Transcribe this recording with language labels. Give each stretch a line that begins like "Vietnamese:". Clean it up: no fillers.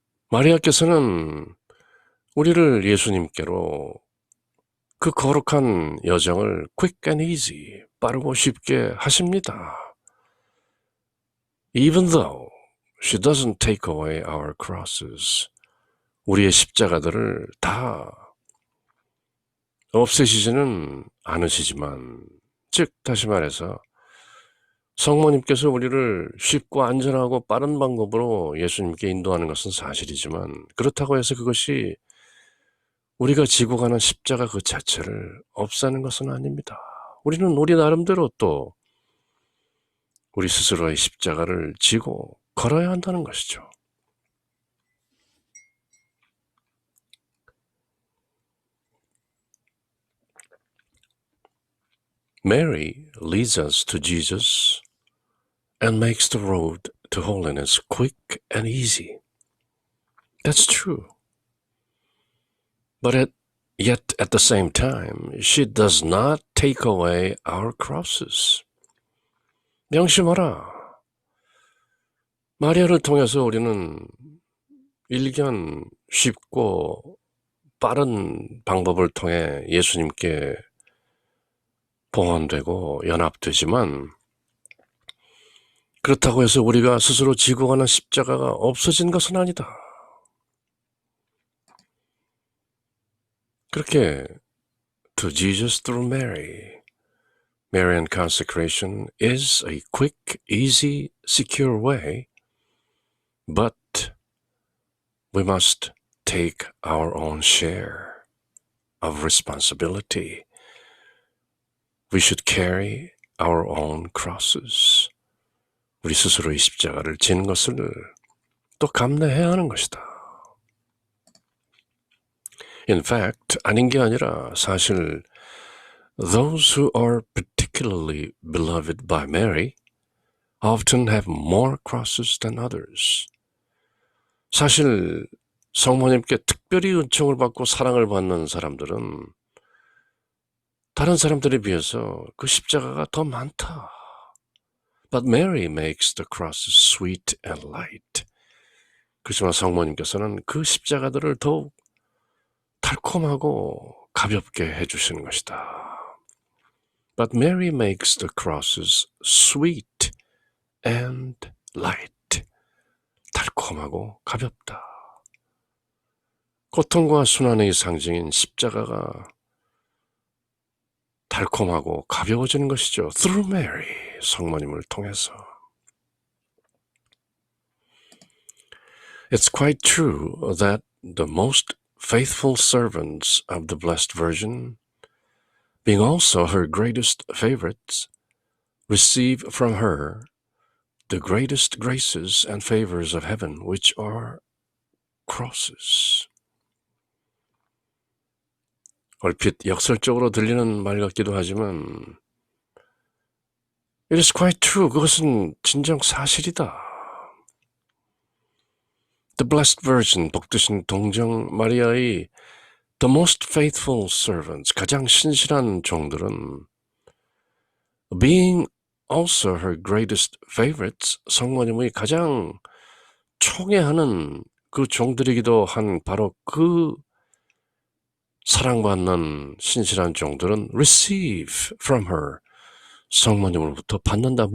Korean: 마리아께서는 우리를 예수님께로 그 거룩한 여정을
English: quick and easy,
Korean: 빠르고 쉽게 하십니다.
English: Even though she doesn't take away our crosses.
Korean: 우리의 십자가들을 다 없애시지는 않으시지만, 즉 다시 말해서 성모님께서 우리를 쉽고 안전하고 빠른 방법으로 예수님께 인도하는 것은 사실이지만 그렇다고 해서 그것이 우리가 지고 가는 십자가 그 자체를 없애는 것은 아닙니다. 우리는 우리 나름대로 또 우리 스스로의 십자가를 지고 걸어야 한다는 것이죠.
English: Mary leads us to Jesus and makes the road to holiness quick and easy. That's true. But yet at the same time, she does not take away our crosses.
Korean: 명심하라. 마리아를 통해서 우리는 일견 쉽고 빠른 방법을 통해 예수님께 봉헌되고 연합되지만 그렇다고 해서 우리가 스스로 지고 가는 십자가가 없어진 것은 아니다. 그렇게
English: to Jesus through Mary, Marian consecration is a quick, easy, secure way, but we must take our own share of responsibility. We should carry our own crosses.
Korean: 우리 스스로의 십자가를 지는 것을 또 감내해야 하는 것이다.
English: In fact,
Korean: 아닌 게 아니라 사실
English: those who are particularly beloved by Mary often have more crosses than others.
Korean: 사실 성모님께 특별히 은총을 받고 사랑을 받는 사람들은 다른 사람들에 비해서 그 십자가가 더 많다.
English: But Mary makes the crosses sweet and light.
Korean: 그렇지만 성모님께서는 그 십자가들을 더욱 달콤하고 가볍게 해주시는 것이다.
English: But Mary makes the crosses sweet and light.
Korean: 달콤하고 가볍다. 고통과 순환의 상징인 십자가가 달콤하고 가벼워지는 것이죠.
English: Through Mary,
Korean: 성모님을 통해서.
English: It's quite true that the most faithful servants of the Blessed Virgin, being also her greatest favorites, receive from her the greatest graces and favors of heaven, which are crosses.
Korean: 얼핏 역설적으로 들리는 말 같기도 하지만
English: It is quite true.
Korean: 그것은 진정 사실이다.
English: The Blessed Virgin,
Korean: 복되신 동정 마리아의
English: The most faithful servants,
Korean: 가장 신실한 종들은
English: being also her greatest favorites,
Korean: 성모님의 가장 총애하는 그 종들이기도 한 바로 그 사랑받는 신실한 종들은
English: receive from her,
Korean: 성모님으로부터 받는다.